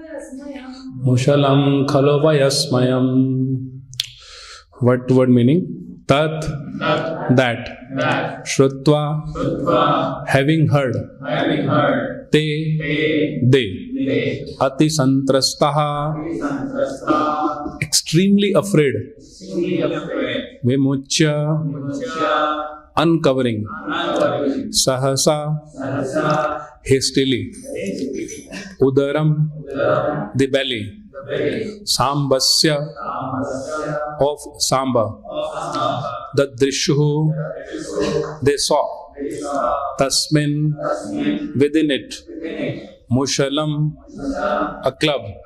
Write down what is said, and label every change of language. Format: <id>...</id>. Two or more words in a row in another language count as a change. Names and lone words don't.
<sa>मुसलं खल्वयस्मयम्.</sa> <en>What word meaning? tat, that, shrutva, having heard, te, they,</en> <sa>अति सन्त्रस्ताः,</sa> <en>extremely afraid, vimuchya, uncovering,</en> <sa>सहसा, hastily, उदरम्,</sa> <en>the belly, sambasya, of samba, dadrishuhu, they saw, tasmin, within it, mushalam, a club,</en>